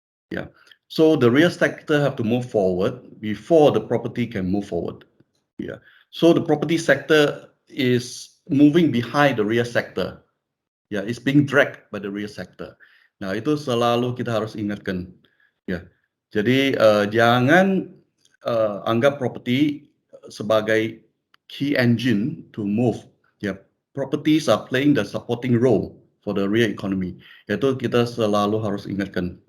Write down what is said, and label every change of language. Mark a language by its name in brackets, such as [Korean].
[English] Ya, so the real sector have to move forward before the property can move forward. Yeah. So the property sector is moving behind the real sector. Ya, it's being dragged by the real sector. [Indonesian] Nah, itu selalu kita harus ingatkan. Ya. Jadi jangan anggap property sebagai [English] key engine to move. Ya, properties are playing the supporting role for the real economy. [Indonesian] Yaitu kita selalu harus ingatkan.